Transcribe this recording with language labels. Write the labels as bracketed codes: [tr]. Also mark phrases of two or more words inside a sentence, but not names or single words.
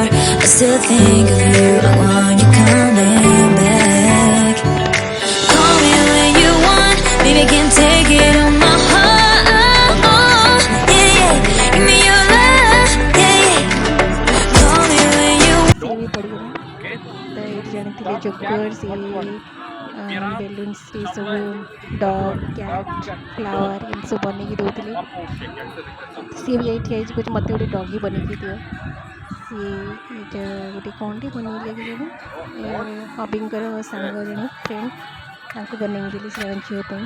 [en] I still think of you. I want you coming back. Call me when you want. Baby, I can take it on my heart. Yeah, yeah. Give me your love. Yeah, yeah. Call me when you want. [or] ସେ ବି ପଡ଼ିଗଲା। ତ ଏଇଠି ଜାଣିଥିଲେ ଜୋକର ସେ ବେଲୁନ୍ସ ଏସବୁ [en] dog cat flower [or] ଏମିତି ସବୁ ବନେଇକି ଦେଉଥିଲେ। ସିଏ ବି ଯାଇ ଠିଆ ହେଇଛି କହୁଛି ମୋତେ ଗୋଟେ ଡଗି ବନେଇକି ଦିଅ। ସିଏ ଏଇଟା ଗୋଟେ କ'ଣଟେ ବନେଇଲେ କି ଜଣେ ହବିଙ୍କର ସାଙ୍ଗ ଜଣେ ଫ୍ରେଣ୍ଡ ତାଙ୍କୁ ବନେଇକି ଦେଲି ସେ ଝିଅ ପାଇଁ।